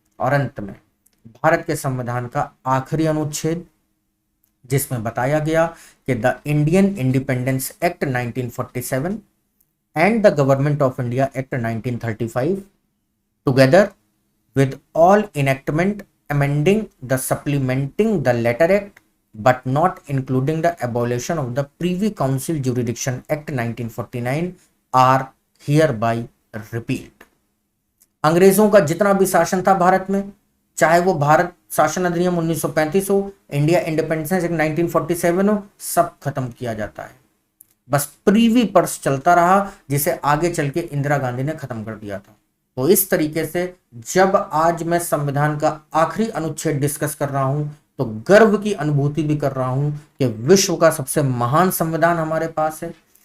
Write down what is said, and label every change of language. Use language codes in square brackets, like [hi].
[hi] और अंत में भारत के संविधान का आखिरी अनुच्छेद, जिसमें बताया गया कि [en] The Indian Independence Act 1947 and the Government of India Act 1935 together with all enactment amending the supplementing the latter act but not including the abolition of the Privy Council Jurisdiction Act 1949 are hereby repealed। [hi] अंग्रेजों का जितना भी शासन था भारत में, चाहे वो भारत शासन अधिनियम 1935 हो, इंडिया इंडिपेंडेंस एक्ट 1947 हो, सब खत्म किया जाता है। बस प्रीवी पर्स चलता रहा, जिसे आगे चल के इंदिरा गांधी ने खत्म कर दिया था। तो इस तरीके से जब आज मैं संविधान का आखिरी अनुच्छेद डिस्कस कर रहा हूं, तो गर्व की अनुभूति भी कर रहा हूं कि विश्व का सबसे महान संविधान हमारे पास है।